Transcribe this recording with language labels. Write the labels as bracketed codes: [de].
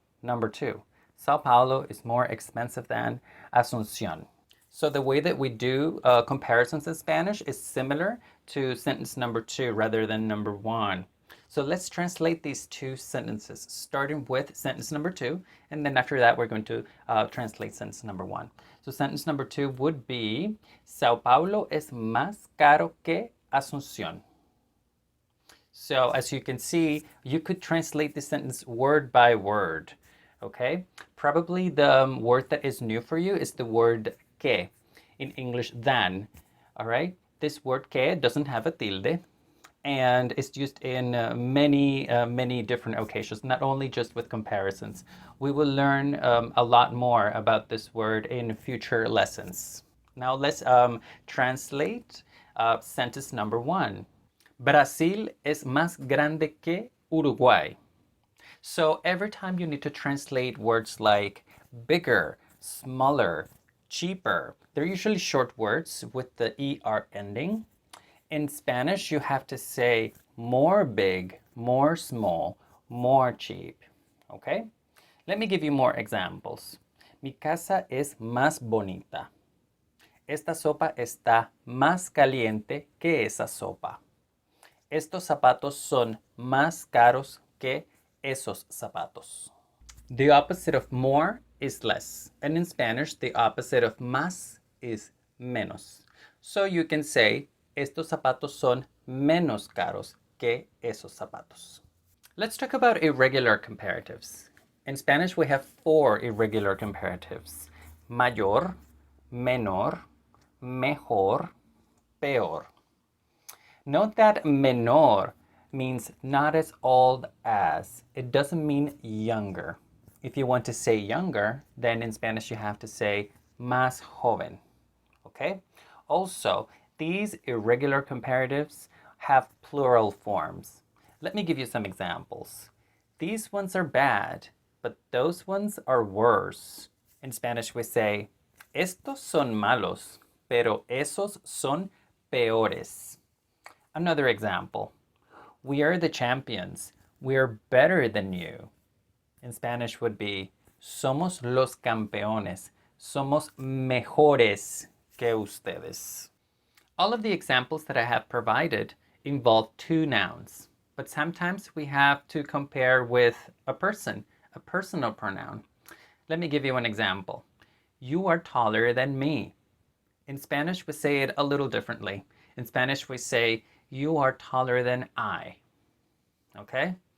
[en] Number 2, Sao Paulo is more expensive than Asunción. So the way that we do comparisons in Spanish is similar to sentence number 2 rather than number 1. So let's translate these two sentences, starting with sentence number 2, and then after that we're going to translate sentence number 1. So sentence number 2 would be, [es] Sao Paulo es más caro que Asunción. [en] So as you can see, you could translate this sentence word by word, okay? Probably the word that is new for you is the word que, in English than, all right? This word que doesn't have a tilde, and it's used in many different occasions, not only just with comparisons. We will learn a lot more about this word in future lessons. Now let's translate sentence number 1. [es] Brasil es más grande que Uruguay. [en] So every time you need to translate words like bigger, smaller, cheaper, they're usually short words with the ER ending. In Spanish, you have to say more big, more small, more cheap. Okay? Let me give you more examples. [es] Mi casa es más bonita. Esta sopa está más caliente que esa sopa. Estos zapatos son más caros que esos zapatos. [en] The opposite of more is less. And in Spanish, the opposite of más is menos. So you can say, [es] estos zapatos son menos caros que esos zapatos. [en] Let's talk about irregular comparatives. In Spanish, we have 4 irregular comparatives. [es] Mayor, menor, mejor, peor. [en] Note that menor means not as old as. It doesn't mean younger. If you want to say younger, then in Spanish you have to say [es] más joven. [en] Okay? Also, these irregular comparatives have plural forms. Let me give you some examples. These ones are bad, but those ones are worse. In Spanish we say, [es] estos son malos, pero esos son peores. [en] Another example. We are the champions. We are better than you. In Spanish would be, [es] somos los campeones. Somos mejores que ustedes. [en] All of the examples that I have provided involve two nouns, but sometimes we have to compare with a person, a personal pronoun. Let me give you an example. You are taller than me. In Spanish, we say it a little differently. In Spanish, we say, you are taller than I. Okay?